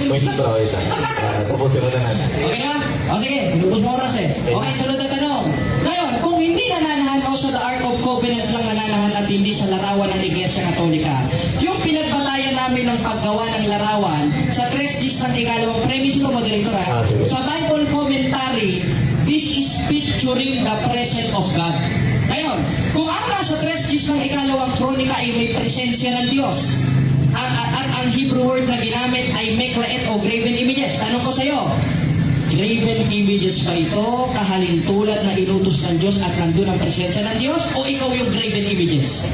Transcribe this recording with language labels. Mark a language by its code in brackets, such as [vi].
[tl] wait lang bro, wait lang. Tapusin mo na natin. Okay na? O sige, lubos mo oras eh. Okay, sunod na tanong. Ngayon, kung hindi nananahan o sa the Ark of Covenant lang nananahan at hindi sa larawan ng Iglesia Katolika, yung pinagbatayan namin ng paggawa ng larawan sa 3 Gs ng ikalawang premise ko, moderator ha, sige. [en] sa Bible commentary, this is picturing the presence of God. [tl] Ngayon, kung ang nasa 3 Gs ng ikalawang kronika ay may presensya ng Diyos, ang Hebrew word na ginamit ay Meklaet o graven images. Tanong ko sa iyo, graven images ba ito, kahalintulad na inutos ng Diyos at nandun ang presensya ng Diyos, o ikaw yung graven images?